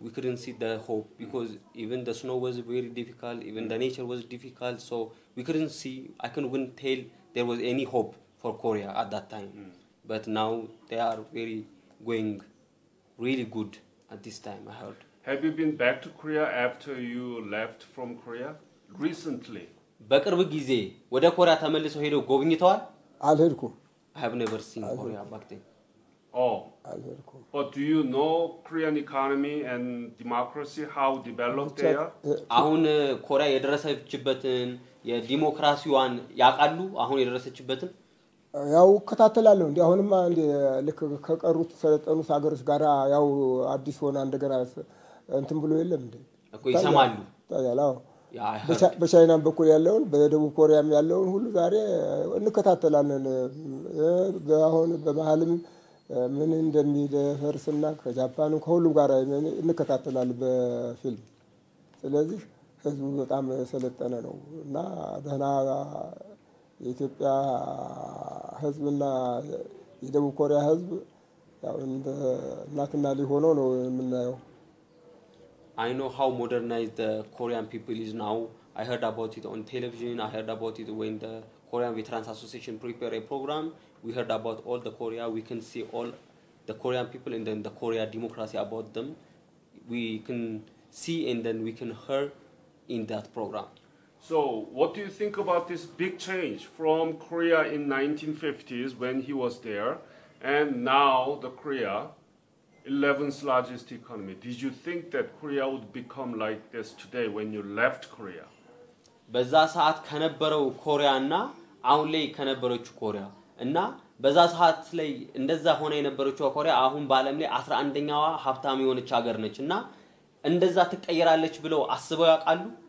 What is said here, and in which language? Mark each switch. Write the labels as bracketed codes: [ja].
[en] We couldn't see the hope because even the snow was very difficult, even the nature was difficult, so we couldn't see, I couldn't tell there was any hope for Korea at that time. But now they are very going really good at this time, I heard. Have you been back to Korea after you left from Korea? Recently? [am] በቅርብ ጊዜ ወደ ኮሪያ ተመልሰው ሄደው ጎብኝተዋል? አልሄድኩም። [en] I have never seen Korea back then. Oh. [am] አልሄድኩም። [en] But do you know Korean economy and democracy, how developed they are? [am] አሁን ኮሪያ የደረሰችበትን የዲሞክራሲዋን ያቃሉ? አሁን የደረሰችበትን ያው ከታተላለሁ እንዴ አሁንማ እንዴ ልክ ከቀሩት ሰለጠኑት ሀገሮች ጋራ ያው አዲስ ሆነ እንደገና እንትን ብሎ የለም እንዴ እኮ ይሰማሉ ታያላው በቻይናም በኩል ያለውን በደቡብ ኮሪያም ያለውን ሁሉ ዛሬ እንከታተላለን። አሁን በመሃልም ምን እንደሚደፈርስና ከጃፓንም ከሁሉም ጋር እንከታተላለን በፊልም። ስለዚህ ህዝቡ በጣም ሰለጠነ ነው እና ደህና የኢትዮጵያ ህዝብና የደቡብ ኮሪያ ህዝብ ያው እንደ እናትና ልጅ ሆኖ ነው የምናየው። [en] I know how modernized the Korean people is now. I heard about it on television. I heard about it when the Korean Veterans Association prepare a program. We heard about all the Korea. We can see all the Korean people and then the Korea democracy about them. We can see and then we can hear in that program. So, what do you think about this big change from Korea in 1950s when he was there, and now the Korea, 11th largest economy? Did you think that Korea would become like this today when you left Korea? [am] በዛ ሰዓት ከነበረው ኮሪያና አሁን ላይ ከነበረችው ኮሪያ እና በዛ ሰዓት ላይ እንደዛ ሆነ የነበረችው ኮሪያ አሁን በአለም ላይ 11ኛዋ ሀብታም የሆነች ሀገር ነች እና እንደዛ ትቀየራለች ብለው አስበው ያውቃሉ?